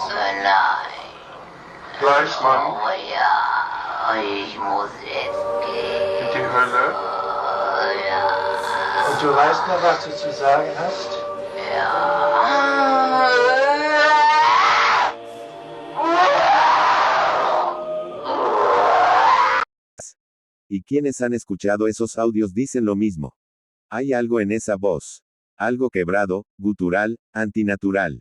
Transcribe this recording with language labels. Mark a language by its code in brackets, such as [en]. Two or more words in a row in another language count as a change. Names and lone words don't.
[de] Nein. Fleischmann? Oh ja, ich muss jetzt gehen. In die Hölle? Ja. Und du weißt noch, was du zu sagen hast? [es] Y quienes han escuchado esos audios dicen lo mismo. Hay algo en esa voz. Algo quebrado, gutural, antinatural.